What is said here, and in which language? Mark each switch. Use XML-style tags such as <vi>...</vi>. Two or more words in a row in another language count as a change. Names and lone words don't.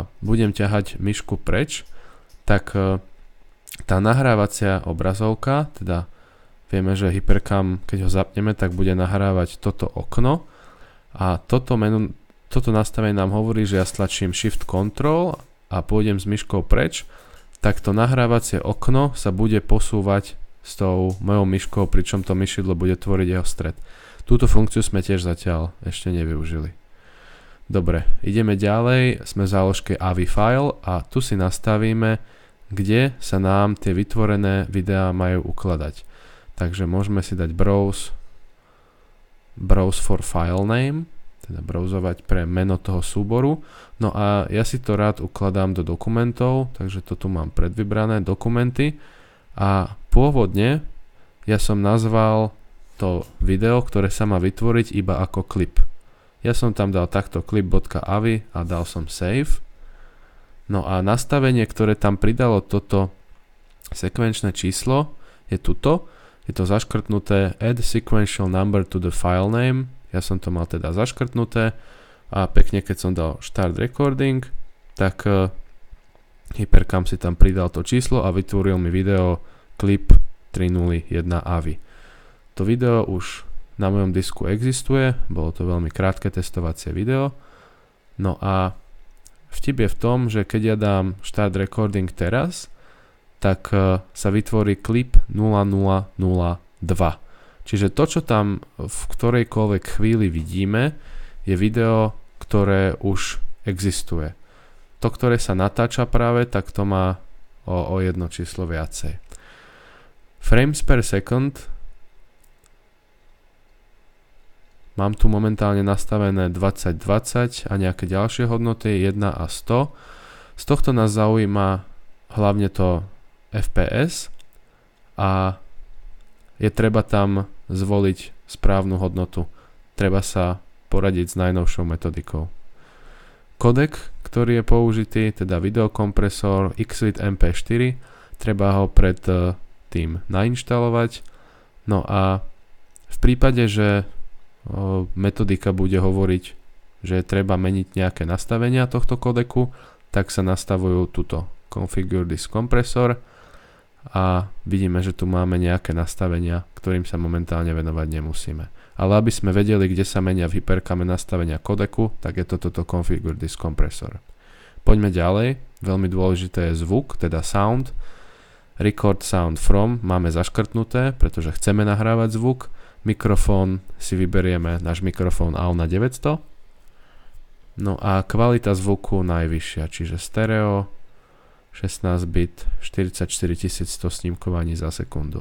<sk>budem ťahať myšku preč, tak tá nahrávacia obrazovka, teda vieme, že Hypercam, keď ho zapneme, tak bude nahrávať toto okno a toto nastavenie nám hovorí, že ja stlačím Shift Ctrl a pôjdem s myškou preč, tak to nahrávacie okno sa bude posúvať s tou mojou myškou, pričom to myšidlo bude tvoriť jeho stred. Túto funkciu sme tiež zatiaľ ešte nevyužili. Dobre, ideme ďalej, sme v záložke AVI file a tu si nastavíme, kde sa nám tie vytvorené videá majú ukladať. Takže môžeme si dať</sk> <en>browse for file name,</en> <sk>teda browsovať pre meno toho súboru. No a ja si to rád ukladám do dokumentov, takže to tu mám predvybrané, dokumenty. A pôvodne ja som nazval to video, ktoré sa má vytvoriť iba ako klip. Ja som tam dal takto clip.avi a dal som save. No a nastavenie, ktoré tam pridalo toto sekvenčné číslo je tuto. Je to zaškrtnuté</sk> <en>add sequential number to the file name.</en> <sk>Ja som to mal teda zaškrtnuté a pekne keď som dal</sk> <en>start recording,</en> <sk>tak Hypercam si tam pridal to číslo a vytvoril mi video clip 301 AVI. To video už na mojom disku existuje, bolo to veľmi krátke testovacie video. No a vtip je v tom, že keď ja dám</sk> <en>start recording</en> <sk>teraz, tak sa vytvorí klip 0002. Čiže to, čo tam v ktorejkoľvek chvíli vidíme, je video, ktoré už existuje. To, ktoré sa natáča práve, tak to má o jedno číslo viacej.</sk> <en>Frames per second</en> <sk>mám tu momentálne nastavené 2020 a nejaké ďalšie hodnoty 1 a 100. Z tohto nás zaujíma hlavne to FPS a je treba tam zvoliť správnu hodnotu. Treba sa poradiť s najnovšou metodikou. Kodek, ktorý je použitý, teda videokompresor Xvid MP4, treba ho pred tým nainštalovať. No a v prípade, že metodika bude hovoriť, že treba meniť nejaké nastavenia tohto kodeku, tak sa nastavujú túto</sk> <en>Configure this compressor</en> <sk>a vidíme, že tu máme nejaké nastavenia, ktorým sa momentálne venovať nemusíme. Ale aby sme vedeli, kde sa menia v Hypercame nastavenia kodeku, tak je to toto</sk> <en>Configure this compressor.</en> <sk>Poďme ďalej. Veľmi dôležité je zvuk, teda sound.</sk> <en>Record sound from</en> <sk>máme zaškrtnuté, pretože chceme nahrávať zvuk. Mikrofón si vyberieme náš mikrofón AUNA 900. No a kvalita zvuku najvyššia, čiže stereo, 16 bit, 44100 snímkovaní za sekundu.</sk>